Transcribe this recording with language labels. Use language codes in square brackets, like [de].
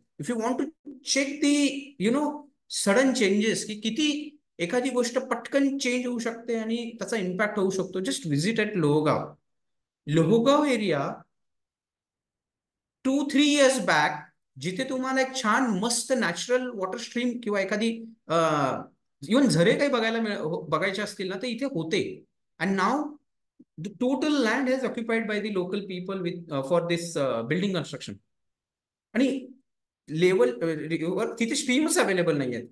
[en] if you want to check the sudden changes, [mr] की किती एखादी गोष्ट पटकन चेंज होऊ शकते आणि त्याचा इम्पॅक्ट होऊ शकतो, [en] just visit at [mr] Lohegaon. Lohegaon area 2-3 years back, जिथे तुम्हाला एक छान मस्त नॅचरल वॉटर स्ट्रीम किंवा एखादी इव्हन झरे काही बघायचे असतील ना, ते इथे होते. [en] And now the total land is occupied by the local people with for this building construction. [mr] आणि लेवल तिथे स्ट्रीम्स अवेलेबल नाही आहेत.